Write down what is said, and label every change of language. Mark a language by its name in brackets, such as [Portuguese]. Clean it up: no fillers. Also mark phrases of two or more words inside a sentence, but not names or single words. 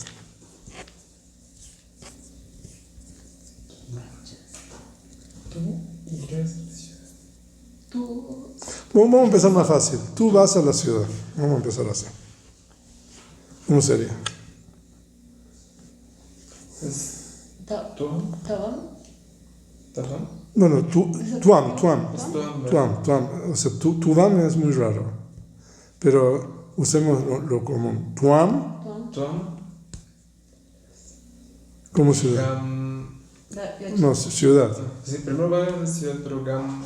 [Spanish] tú irás. Tú. Vamos a empezar más fácil. Tú vas a la ciudad. Vamos a empezar así. ¿Cómo sería? Es Ta- tuam. Tabam. Tabam. Bueno, tuam. Es tuam. O sea, tuam es muy raro. Pero usemos lo común. Tuam Tuam. como ciudad. Gam. No, ciudad. Sí, primero va a la ciudad, pero Gam